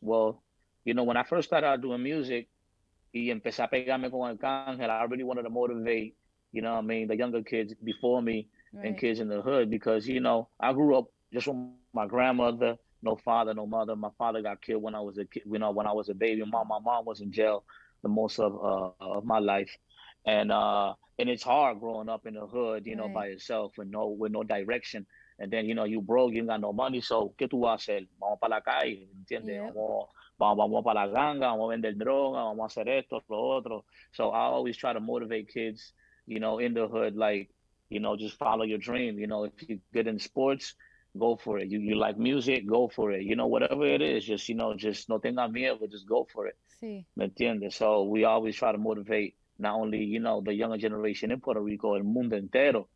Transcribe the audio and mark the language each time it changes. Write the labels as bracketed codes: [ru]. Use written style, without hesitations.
[en] Well, when I first started out doing music, [es] y empecé a pegarme con Arcángel, [en] I really wanted to motivate, the younger kids before me and kids in the hood because, I grew up just with my grandmother, no father, no mother. My father got killed when I was a kid, when I was a baby. My mom was in jail the most of my life. And it's hard growing up in the hood, by yourself with no direction. And then, you broke, you ain't got no money. [es] So, ¿qué tú vas a hacer? Vamos para la calle, ¿entiendes? [en] Yep. [es] Vamos para la ganga, vamos a vender droga, vamos a hacer esto, lo otro. [en] So I always try to motivate kids, in the hood, like, just follow your dream. If you're good in sports, go for it. You like music, go for it. Whatever it is, just [es] no tengas miedo, [en] just go for it. [es] Sí. ¿Me entiendes? [en] So we always try to motivate not only, the younger generation in Puerto Rico, [es] el mundo entero.